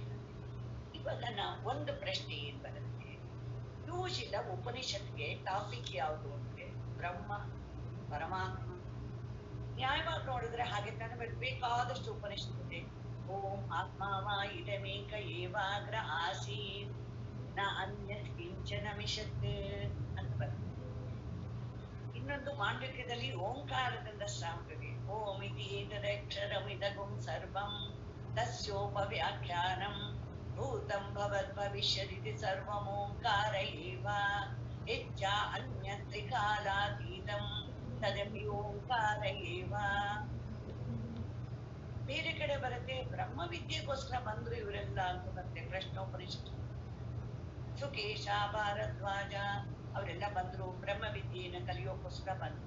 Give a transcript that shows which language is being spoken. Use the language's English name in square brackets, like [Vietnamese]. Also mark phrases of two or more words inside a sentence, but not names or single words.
[Kannada] ಇವಾಗ ಒಂದು ಪ್ರಶ್ನೆ ಏನ್ ಬರುತ್ತೆ, ಯೂಶಿಲ್ಲ ಉಪನಿಷತ್ಗೆ ಟಾಪಿಕ್ ಯಾವುದು ಅಂದ್ರೆ ಬ್ರಹ್ಮ ಪರಮಾತ್ಮ. ನ್ಯಾಯವಾಗಿ ನೋಡಿದ್ರೆ ಹಾಗೆ ತಾನೇ ಬೇಕಾದಷ್ಟು ಉಪನಿಷತ್ ಇದೆ. [Sanskrit] ಓಂ ಆತ್ಮಾವ ಇದಮೇಕ ಏವಾಗ್ರ ಆಸೀತ್ ನ ಅನ್ಯತ್ ಕಿಂಚನ ಮಿಷತ್ [Kannada] ಅಂತ ಬರುತ್ತೆ. ಇನ್ನೊಂದು ಮಾಂಡವ್ಯದಲ್ಲಿ ಓಂಕಾರದಿಂದ ಸಾಂಗವೆ [Sanskrit] ಓಂ ಇತಿ ಏತದಕ್ಷರಮಿದಗುಂ ಸರ್ವಂ ತಸ್ಯೋಪವ್ಯಾಖ್ಯಾನಂ ಭೂತಂ ಭವತ್ ಭವಿಷ್ಯದಿತಿ ಸರ್ವಮೋಂಕಾರ ಏವ ಹೆಚ್ಚ ಅನ್ಯತ್ರಿಕಾಲಾತೀತಂ ತದಪಿ ಓಂಕಾರ ಏವ. [Kannada] ಬೇರೆ ಕಡೆ ಬರುತ್ತೆ, ಬ್ರಹ್ಮ ವಿದ್ಯೆಗೋಸ್ಕರ ಬಂದ್ರು ಇವರೆಲ್ಲ ಅಂತ ಬರುತ್ತೆ. ಪ್ರಶ್ನೋಪನಿಷತ್ತು ಸುಕೇಶ ಭಾರದ್ವಾಜ ಅವರೆಲ್ಲ ಬಂದ್ರು ಬ್ರಹ್ಮ ವಿದ್ಯೆಯನ್ನು ಕಲಿಯೋಕೋಸ್ಕರ ಬಂದ್ರು.